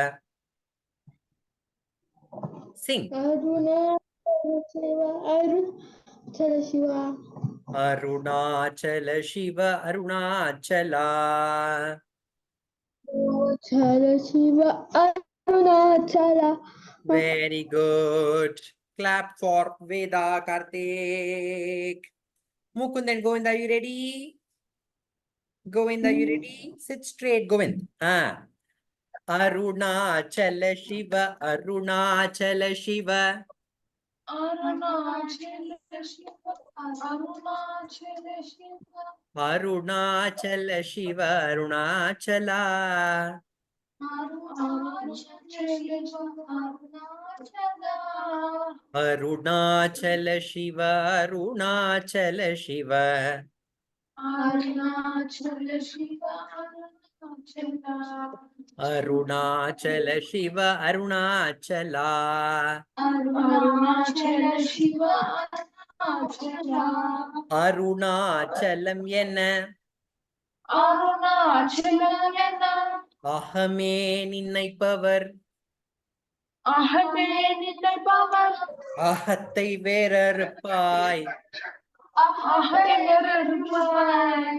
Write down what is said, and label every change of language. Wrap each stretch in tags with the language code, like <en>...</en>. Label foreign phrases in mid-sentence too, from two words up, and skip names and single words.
<en>Sing.</en> <ta>அருணாச்சல சிவ அருணாச்சல சிவா. அருணாச்சல சிவ அருணாச்சலா. அருணாச்சல சிவ அருணாச்சல.</ta> <en>Very good. Clap for Veda Karthik. Mukund and Govind, are you ready? Govind, are you ready? Sit straight, Govind.</en> <ta>Arunachala Shiva, Arunachala Shiva. Arunachala Shiva, Arunachala Shiva. Arunachala Shiva, Arunachala. Arunachala Shiva, Arunachala Shiva. Arunachala Shiva, Arunachala Shiva, Arunachala. Arunachala Shiva, Arunachala. அருணாச்சலம் என்ன? அருணாச்சலம் என்ன? அகமே நினைப்பவர் அகமே நினைப்பவர் அகத்தை வேறறுப்பாய் அகமேறறுப்பாய்.</ta>